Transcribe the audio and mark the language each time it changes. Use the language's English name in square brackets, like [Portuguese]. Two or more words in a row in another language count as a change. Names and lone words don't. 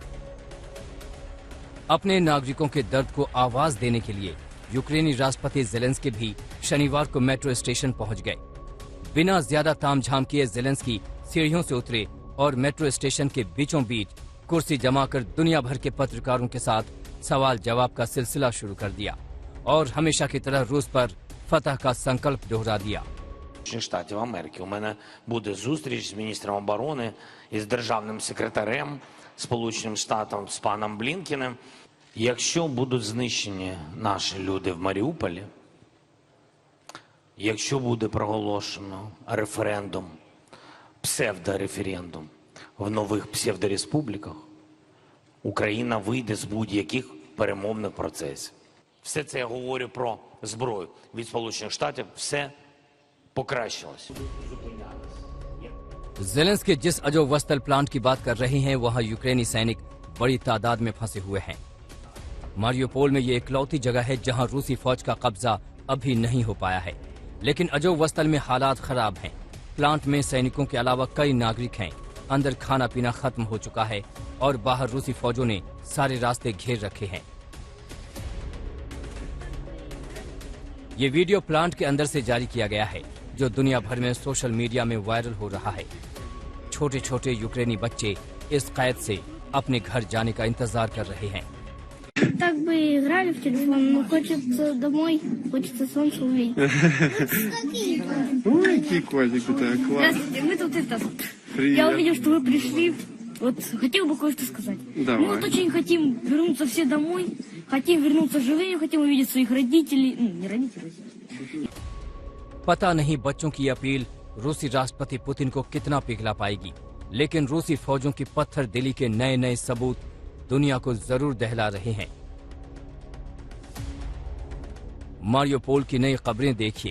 [Hindi] अपने नागरिकों के दर्द को आवाज देने के लिए यूक्रेनी राष्ट्रपति जेलेंस्की भी शनिवार को [English] metro station [Hindi] पहुंच गए। बिना ज्यादा तामझाम किए जेलेंस्की सीढ़ियों से उतरे और [English] metro station [Hindi] के बीचों बीच कुर्सी जमाकर दुनिया भर के पत्रकारों के साथ सवाल जवाब का सिलसिला शुरू कर दिया और हमेशा की तरह रूस पर फतह का संकल्प दोहरा दिया। [Ukrainian] Штатів Америки. У мене буде зустріч з міністром оборони і з державним секретарем Сполученим Штатам, з паном Блінкіним. Якщо будуть знищені наші люди в Маріуполі, якщо буде проголошено референдум, псевдореферендум в нових псевдореспубліках, Україна вийде з будь-яких перемовних процесів. Все це я говорю про зброю від Сполучених Штатів. Все покращилось. [Hindi] जेलेंस्की जिस अजोवस्तल प्लांट की बात कर रहे हैं वहां यूक्रेनी सैनिक बड़ी तादाद में फंसे हुए हैं। मारियोपोल में ये इकलौती जगह है जहां रूसी फौज का कब्जा अभी नहीं हो पाया है, लेकिन अजोवस्तल में हालात खराब हैं। प्लांट में सैनिकों के अलावा कई नागरिक हैं। अंदर खाना पीना खत्म हो चुका है और बाहर रूसी फौजों ने सारे रास्ते घेर रखे हैं। ये वीडियो प्लांट के अंदर से जारी किया गया है जो दुनिया भर में [English] social media [Hindi] में वायरल हो रहा है। छोटे छोटे यूक्रेनी बच्चे इस कैद से अपने घर जाने का इंतजार कर रहे हैं। [Russian] Так бы играли в телефон, но хочется домой, хочется солнце увидеть. Ой, какие котики, так, класс. Здравствуйте, мы тут это... Привет. Я увидел, что вы пришли. Вот хотел бы кое-что сказать. Давай. Мы вот очень хотим вернуться все домой, хотим вернуться живыми, хотим увидеть своих родителей. Ну, не родителей. [Hindi] पता नहीं बच्चों की अपील रूसी राष्ट्रपति पुतिन को कितना पिघला पाएगी, लेकिन रूसी फौजों की पत्थर दिली के नए नए सबूत दुनिया को जरूर दहला रहे हैं। मारियोपोल की नई खबरें देखिए।